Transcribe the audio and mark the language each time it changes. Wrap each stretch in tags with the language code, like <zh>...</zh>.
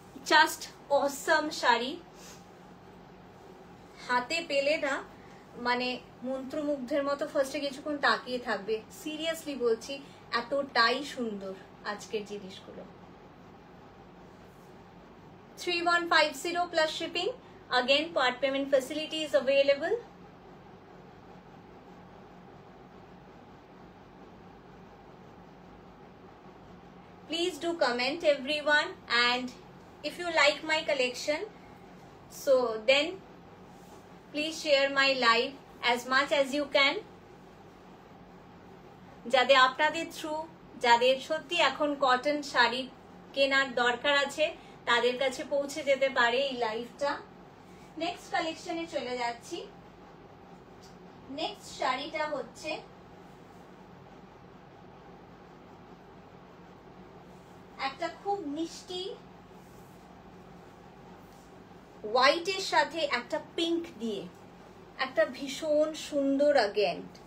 <bn>Just অসম শাড়ি। হাতে পেলে না মানে মন্ত্রমুগ্ধের মতো ফার্স্টে কিছুক্ষণ তাকিয়ে থাকবে। সিরিয়াসলি বলছি, এতটাই সুন্দর আজকের জিনিসগুলো।</bn> <en>3150 plus shipping. Again, part payment facility is available. Please do comment everyone, and if you like my collection, so then please share my live as much as you can.</en> <bn>যাদের আপনাদের থ্রু, যাদের সত্যি এখন কটন শাড়ি কেনার দরকার আছে, তাদের কাছে পৌঁছে যেতে পারে এই লাইভটা। নেক্সট কালেকশনে চলে যাচ্ছি। নেক্সট শাড়িটা হচ্ছে একটা খুব মিষ্টি হোয়াইটের সাথে একটা পিঙ্ক দিয়ে একটা ভীষণ সুন্দর আগেন।</bn>